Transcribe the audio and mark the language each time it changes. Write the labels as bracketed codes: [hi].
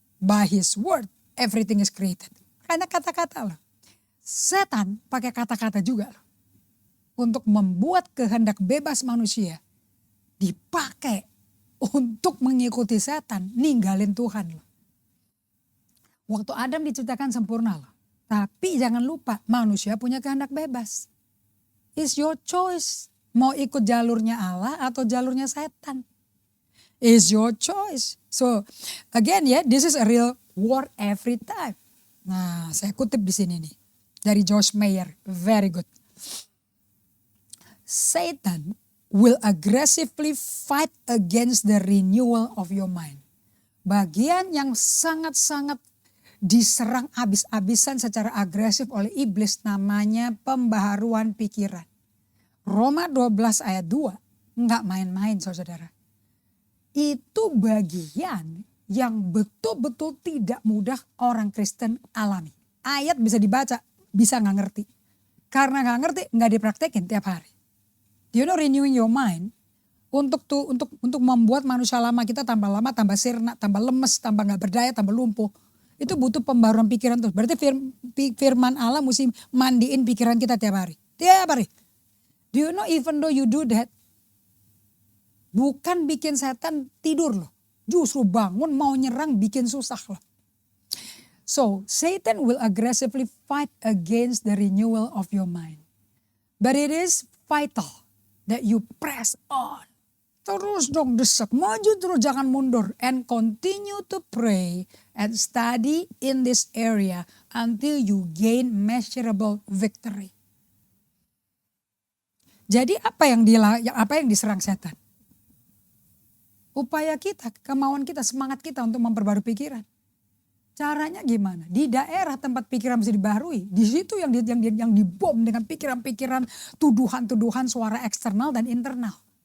[en] By his word, everything is created. [id] Karena kata-kata loh. Setan pakai kata-kata juga loh. Untuk membuat kehendak bebas manusia dipakai untuk mengikuti setan, ninggalin Tuhan loh. Waktu Adam diciptakan sempurna loh. Tapi jangan lupa manusia punya kehendak bebas. [en] It's your choice. [id] Mau ikut jalurnya Allah atau jalurnya setan. [en] It's your choice. So again ya, this is a real war every time. [id] Nah saya kutip di sini nih. Dari Josh Meyer. [en] Very good. Satan will aggressively fight against the renewal of your mind. [id] Bagian yang sangat-sangat diserang abis-abisan secara agresif oleh iblis namanya pembaharuan pikiran. Roma 12 ayat 2, enggak main-main saudara. Itu bagian yang betul-betul tidak mudah orang Kristen alami. Ayat bisa dibaca, bisa gak ngerti. Karena gak ngerti, gak dipraktekin tiap hari. [en] Do you know renewing your mind [id] untuk membuat manusia lama kita tambah lama, tambah sirna, tambah lemes, tambah gak berdaya, tambah lumpuh. Itu butuh pembaruan pikiran terus. Berarti firman Allah mesti mandiin pikiran kita tiap hari. Tiap hari. [en] Do you know even though you do that, [id] bukan bikin setan tidur loh. Justru bangun mau nyerang bikin susah loh. [en] So Satan will aggressively fight against the renewal of your mind. But it is vital that you press on. [id] Terus dong desak, maju terus jangan mundur. [en] And continue to pray and study in this area until you gain measurable victory. [id] Jadi apa yang diserang setan? Upaya kita, kemauan kita, semangat kita untuk memperbarui pikiran. Caranya gimana? Di daerah tempat pikiran bisa dibaharui, di situ yang dibom dengan pikiran-pikiran, tuduhan-tuduhan, suara eksternal dan internal.